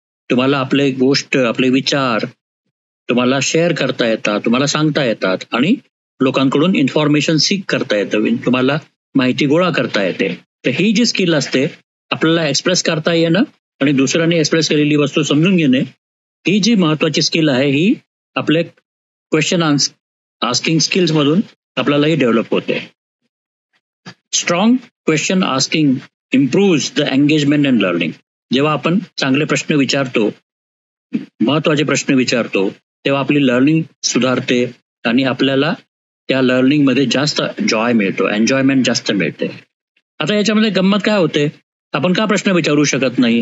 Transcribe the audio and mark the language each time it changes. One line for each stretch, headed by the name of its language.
Marathi: तुम्हाला आपले गोष्ट, आपले विचार तुम्हाला शेअर करता येतात, तुम्हाला सांगता येतात आणि लोकांकडून इन्फॉर्मेशन सीक करता येतं, तुम्हाला माहिती गोळा करता येते. तर ही जी स्किल असते आपल्याला एक्सप्रेस करता येणं आणि दुसऱ्याने एक्सप्रेस केलेली वस्तू समजून घेणे, ही जी महत्वाची स्किल आहे ही आपले क्वेश्चन आस्किंग स्किल्स मधून आपल्यालाही डेव्हलप होते.
English: Strong question asking improves the engagement and learning.
Marathi: जेव्हा आपण चांगले प्रश्न विचारतो, महत्वाचे प्रश्न विचारतो, तेव्हा आपली लर्निंग सुधारते आणि आपल्याला त्या लर्निंग मध्ये जास्त जॉय मिळतो, एन्जॉयमेंट जास्त मिळते. आता याच्यामध्ये गंमत काय होते, आपण का प्रश्न विचारू शकत नाही?